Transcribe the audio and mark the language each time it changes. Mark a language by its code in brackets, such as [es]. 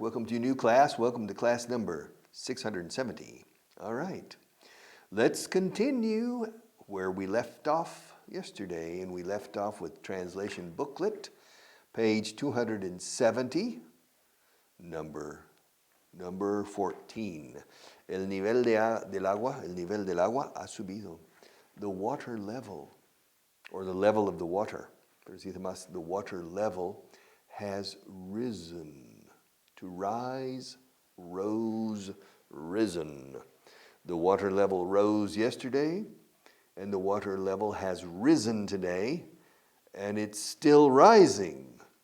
[en] Welcome to your new class. Welcome to class number 670. All right. Let's continue where we left off yesterday, and we left off with translation booklet, page 270, number 14. [es] El nivel del agua ha subido. [en] The water level, or the level of the water, the water level has risen. To rise, rose, risen. The water level rose yesterday, and the water level has risen today, and it's still rising.